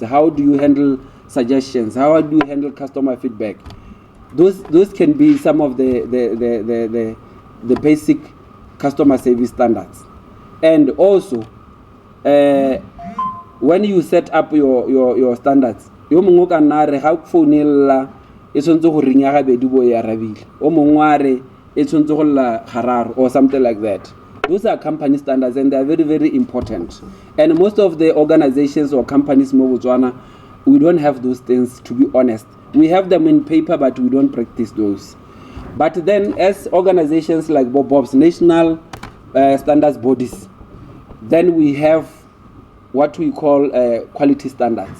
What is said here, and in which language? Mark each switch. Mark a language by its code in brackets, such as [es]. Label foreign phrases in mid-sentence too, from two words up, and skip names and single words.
[en] How do you handle suggestions? How do you handle customer feedback? Those can be some of the basic customer service standards. And also, when you set up your standards, [tn] yo mongwe ka nna re ga founela e tshwantse go rinya ga bedi bo ya rabile o mongwe a re e tshwantse go lla gararo [en] or something like that. Those are company standards and they are very, very important. And most of the organizations or companies mo Botswana, we don't have those things, to be honest. We have them in paper, but we don't practice those. But then as organizations like Bob's national standards bodies, then we have what we call quality standards.